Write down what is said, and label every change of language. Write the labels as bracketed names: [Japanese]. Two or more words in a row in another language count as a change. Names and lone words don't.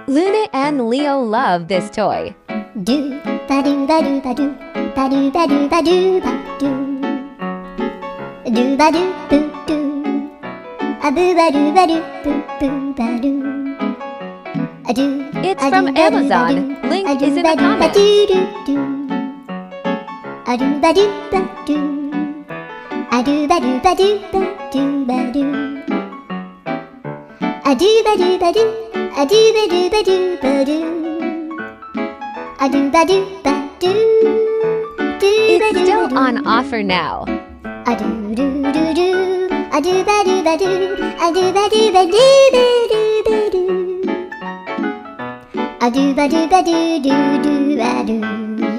[English] Luna and Leo love this toy. Do ba do ba do ba do ba do ba do ba do ba do ba do boo doo a boo ba do ba do boo boo ba do a do. It's from Amazon. Link is in the comments. A do ba do ba do a do ba do ba do ba do ba do a do ba do ba do a do ba do ba do ba do a do ba do ba do. It's still on offer now. A do do do do a do ba do ba do a do ba do ba do ba do ba do a do ba do ba do do do ba do.